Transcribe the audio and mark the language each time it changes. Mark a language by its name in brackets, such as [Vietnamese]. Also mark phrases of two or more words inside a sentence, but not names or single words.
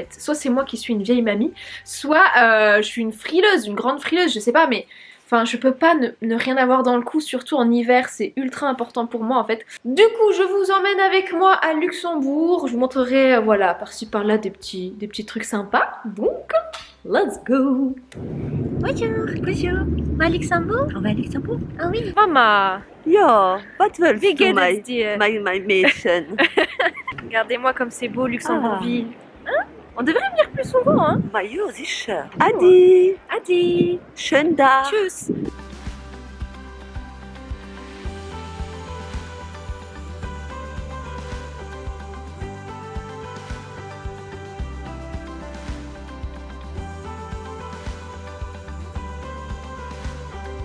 [French] Soit c'est moi qui suis une vieille mamie, soit je suis une frileuse, une grande frileuse, je sais pas, mais enfin je peux pas ne rien avoir dans le cou, surtout en hiver, c'est ultra important pour moi en fait. Du coup je vous emmène avec moi à Luxembourg, je vous montrerai voilà par-ci par-là des petits trucs sympas, donc [English] let's go. [French] Bonjour. Bonjour. On va à Luxembourg? On va à Luxembourg? Ah oui. [German] Mama, Ja, was willst wie du, geht es dir? mein Mädchen? [French] Regardez-moi comme c'est beau Luxembourgville. Hein? On devrait venir plus souvent, hein? [Luxembourgish] Ma ja, sicher. Adi, Adi, [German] schönen Tag. tschüss. [French] L'hiver